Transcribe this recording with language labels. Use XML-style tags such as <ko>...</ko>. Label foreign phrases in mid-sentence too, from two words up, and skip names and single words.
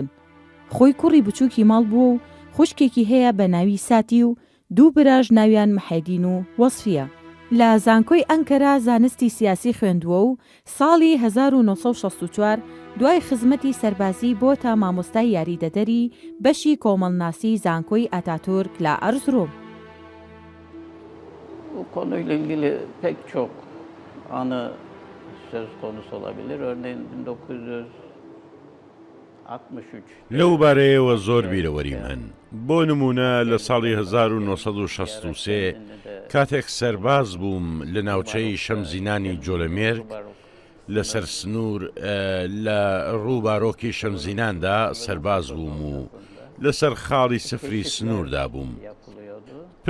<ckb>خۆی کوڕی بچووکی ماڵ بووە و خوشکێکی هەیە بە ناوی ساتی و دوو براژ ناویان محەدین و وەسفیە. لە زانکۆی ئەنکەرا زانستی سیاسی خوێندووە و ساڵی 1964 دوای خزمەتی سەربازی بۆ تا مامۆستای یاریدەدەری بەشی kۆمەڵناسی زانکۆی ئاتاتورک لە ئەرزروم.</ckb> <tr>Bu konuyla ilgili pek çok anı söz konusu olabilir. Örneğin 1963.</tr> <ckb>لەو بارەیەوە زۆر بیرەوەریم هەن. بۆ نمونە لە ساڵی 1963 کاتێک سەرباز بووم لە ناوچەی شەمزینانی جۆلەمێرگ لەسەر سنوور لە ڕووبارۆکی شەمزیناندا سەرباز بووم و لەسەر خاڵی سفری سنووردا بووم.</ckb>